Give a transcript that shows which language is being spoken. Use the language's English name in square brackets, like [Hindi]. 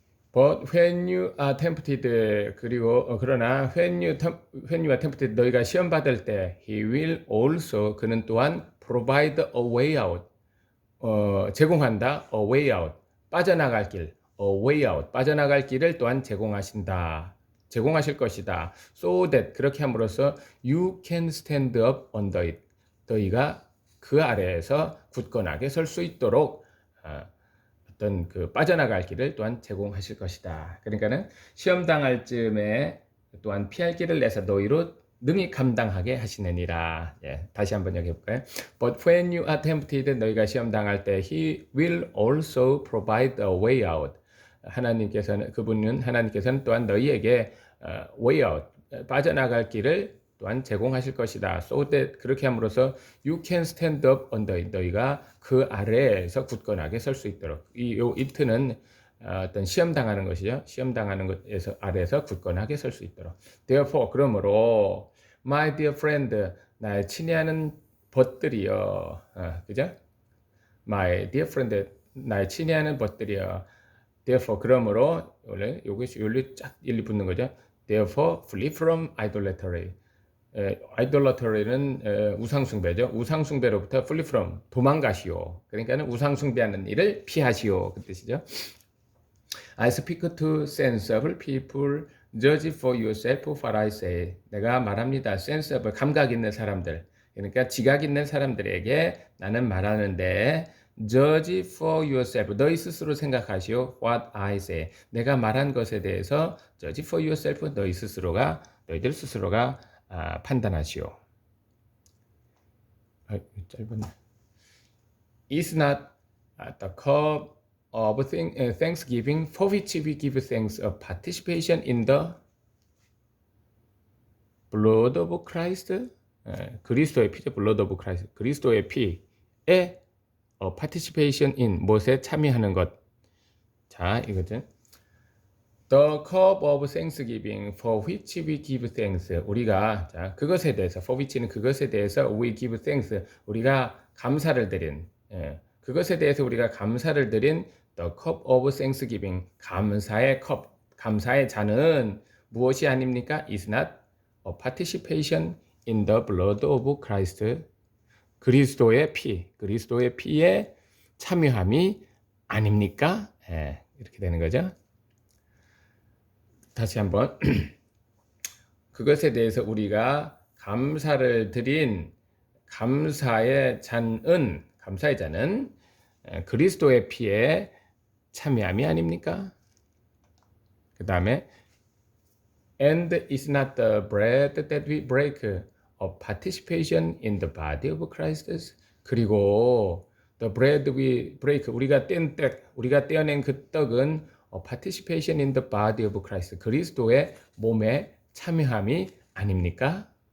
[English] But when you are tempted [Korean] 그러나 [English] when you are tempted [Korean] 너희가 시험 받을 때 [English] he will also [Korean] 그는 또한 [English] provide a way out [Korean] 제공한다 [English] a way out [Korean] 빠져나갈 길 [English] a way out [Korean] 빠져나갈 길을 또한 제공하실 것이다. [English] So that [Korean] 그렇게 함으로써 [English] you can stand up under it [Korean] 너희가 그 아래에서 굳건하게 설 수 있도록 어떤 그 빠져나갈 길을 또한 제공하실 것이다. 그러니까는 시험 당할 즈음에 또한 피할 길을 내서 너희로 능히 감당하게 하시느니라. 다시 한번 여기 볼까요? [English] But when you are tempted [Korean] 너희가 시험 당할 때 [English] he will also provide a way out. [Korean] 하나님께서는 또한 너희에게 [English] way out [Korean] 빠져나갈 길을 또한 제공하실 것이다. [English] So that [Korean] 그렇게 함으로써 [English] you can stand up under it. [Korean] 너희가 그 아래에서 굳건하게 설 수 있도록. it는 어떤 시험 당하는 것이죠. 시험 당하는 것에서 아래에서 굳건하게 설 수 있도록. [English] Therefore [Korean] 그러므로 [English] my dear friend [Korean] 나의 친애하는 벗들이여. 그죠? [English] My dear friend [Korean] 나의 친애하는 벗들이여. [English] Therefore [Korean] 그러므로 원래 요것이 쫙 일리 붙는 거죠. [English] Therefore flee from idolatry. [Korean] idolatry는 우상숭배죠. 우상숭배로부터 [English] flee from [Korean] 도망가시오. 그러니까는 우상숭배하는 일을 피하시오 그 뜻이죠. [English] I speak to sensible people. Judge for yourself what I say. [Korean] 내가 말합니다. sensible 감각 있는 사람들. 그러니까 지각 있는 사람들에게 나는 말하는데 [English] judge for yourself. [Korean] 너희 스스로 생각하시오. [English] What I say. [Korean] 내가 말한 것에 대해서 [English] judge for yourself. [Korean] 너희들 스스로가 판단하시오. 짧은. [English] Is not the cup of thanksgiving for which we give thanks a participation in the blood of Christ. [Korean] 그리스도의 피죠. [English] blood of Christ. [Korean] 그리스도의 피에 [English] participation in [Korean] 무엇에 참여하는 것. 자, 이거죠. [English] The cup of thanksgiving for which we give thanks. [Korean] 우리가 그것에 대해서 [English] for which [Korean] 는 그것에 대해서 [English] we give thanks. [Korean] 우리가 감사를 드린 그것에 대해서 우리가 감사를 드린 [English] the cup of thanksgiving, [Korean] 감사의 컵, 감사의 잔은 무엇이 아닙니까? [English] is not a participation in the blood of Christ. [Korean] 그리스도의 피, 그리스도의 피에 참여함이 아닙니까? 예, 이렇게 되는 거죠. 다시 한번 그것에 대해서 우리가 감사를 드린 감사의 잔은 그리스도의 피에 참여함이 아닙니까? 그 다음에 [English] and is not the bread that we break a participation in the body of Christ. [Korean] 그리고 [English] the bread we break, [Korean] 우리가 떼어낸 그 떡은 [English] a participation in the body of Christ, [Korean] 그리스도의 몸에 참여함이 아닙니까?